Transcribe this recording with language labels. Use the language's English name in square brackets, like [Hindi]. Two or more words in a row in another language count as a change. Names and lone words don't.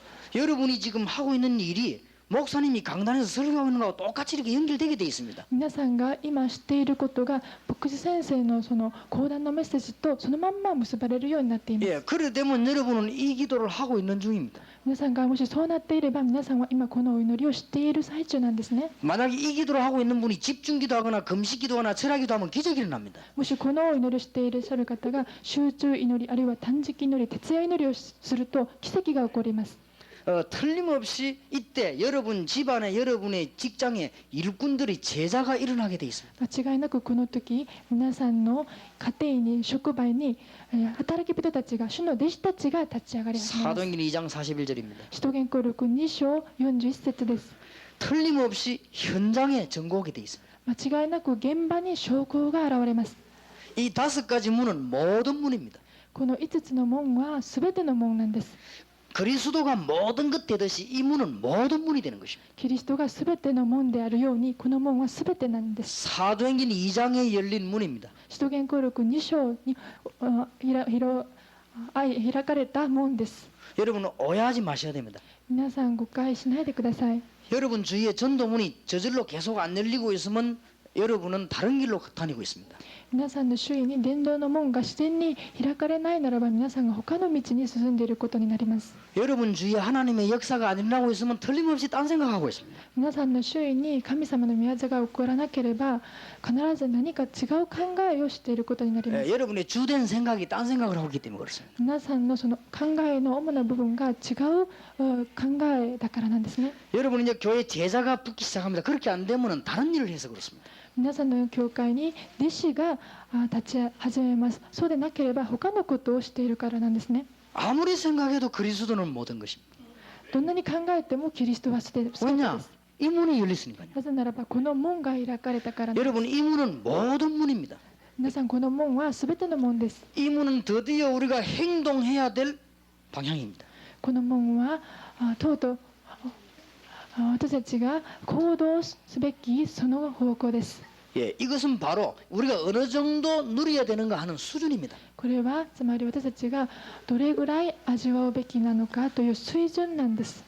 [Korean] 여러분이 지금 하고 있는 일이 목사님이 강단에서 설교하고 있는 거하고 똑같이 이렇게 연결되게 되어 있습니다. [Japanese] 皆さんが今知っていることが牧師先生のその講談のメッセージとそのまんま結ばれるようになっています。 [Korean] 그래 되면 여러분은 이 기도를 하고 있는 중입니다. [Japanese] 皆さんがもしそうなっていれば皆さんは今このお祈りをしている最中なんですね。 [Korean] 만약에 이 기도를 하고 있는 분이 집중 기도하거나 금식 기도하거나 철학 기도하면 기적이 일어납니다. [Japanese] もしこのお祈りをしていらっしゃる方が集中祈りあるいは断食祈り徹夜祈りをすると奇跡が起こります。 [Korean] 틀림없이 이때 여러분 집안에 여러분의 직장에 일꾼들이 제자가 일어나게 돼 있습니다. [Japanese] 間違いなくこの時皆さんの家庭に職場に働き人たちが主の弟子たちが立ち上がり始めます。 [Korean] 사도행전 2장 41절입니다. [Japanese] 使徒言行録2章41節です。 [Korean] 틀림없이 현장에 전곡이 돼 있습니다. [Japanese] 間違いなく現場に将校が現れます。 [Korean] 이 5가지 문은 모든 문입니다. [Japanese] この5つの門は全ての門なんです。 [Korean] 그리스도가 모든 것 되듯이 이 문은 모든 문이 되는 것입니다. [Japanese] キリストがすべての門であるようにこの門はすべてなんです。 [Korean] 사도행전 2장에 열린 문입니다. [Japanese] 使徒言行録2章に開かれた門です。 [Korean] 여러분은 오해하지 마셔야 됩니다. [Japanese] 皆さん誤解しないでください。 [Korean] 여러분 주위에 전도문이 저절로 계속 안 열리고 있으면 여러분은 다른 길로 다니고 있습니다. [Japanese] 皆さんの周囲に伝道の門が自然に開かれないならば皆さんが他の道に進んでいることになります。 [Korean] 여러분 주위에 하나님의 역사가 안 일어나고 있으면 틀림없이 딴 생각하고 있습니다. [Japanese] 皆さんの周囲に神様の御業が起こらなければ必ず何か違う考えをしていることになります。 [Korean] 여러분의 주된 생각이 딴 생각을 하고 있기 때문에 그렇습니다. [Japanese] 皆さんのその考えの主な部分が違う考えだからなんですね。 [Korean] 여러분 이제 교회 제자가 붙기 시작합니다. 그렇게 안 되면 다른 일을 해서 그렇습니다. [Japanese] 皆さんの教会に弟子が立ち始めます。そうでなければ他のことをしているからなんですね。 [Korean] 아무리 생각해도 그리스도는 모든 것입니다. [Japanese] どんなに考えてもキリストは全てです。 [Korean] 왜냐? 이 문이 열렸으니까요. [Japanese] なぜならばこの門が開かれたからなんです。 [Korean] 여러분 이 문은 모든 문입니다. [Japanese] 皆さんこの門は全ての門です。 [Korean] 이 문은 드디어 우리가 행동해야 될 방향입니다. [Japanese] この門はとうとう私たちが行動すべきその方向です。 [Korean] 예, 이것은 바로 우리가 어느 정도 누려야 되는가 하는 수준입니다. [Japanese] これはつまり私たちがどれぐらい味わうべきなのかという水準なんです。